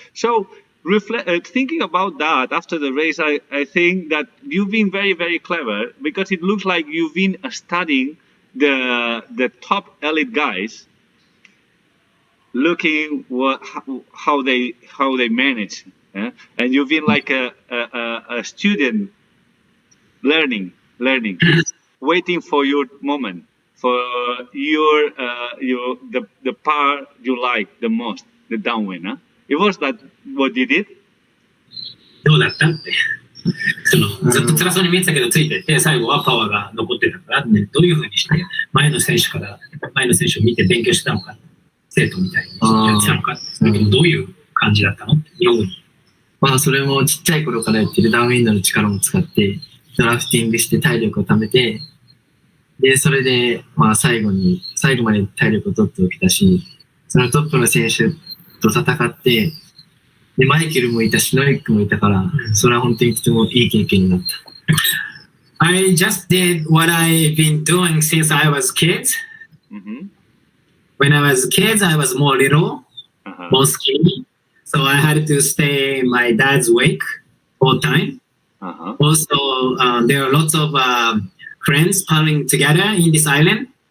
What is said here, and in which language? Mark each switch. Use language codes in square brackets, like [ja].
[en] So thinking about that after the race, I think that you've been very, very clever, because it looks like you've been studying the top elite guys, looking how they manage, and you've been like a student learning, waiting for your moment, for the part you like the most, the downwind. It was that what you did? [ja] どうだったって。ずっと辛そうに見えてたけどついてて、最後はパワーが残ってたから、どういうふうにして前の選手を見て勉強したのか、生徒みたいにやってたのか、どういう感じだったのって日本語に。まあそれもちっちゃい頃からやってるダウンウィンドの力も使ってドラフティングして体力を貯めて、でそれでまあ最後まで体力を取っておけたし、そのトップの選手と戦って、でマイケルもいたしノリックもいたから、それは本当にとてもいい経験になった。 [en] I just did what I've been doing since I was kid. When I was kids, I was more little, more skinny. So I had to stay my dad's wake all time. Also, there are lots of friends paddling together in this island.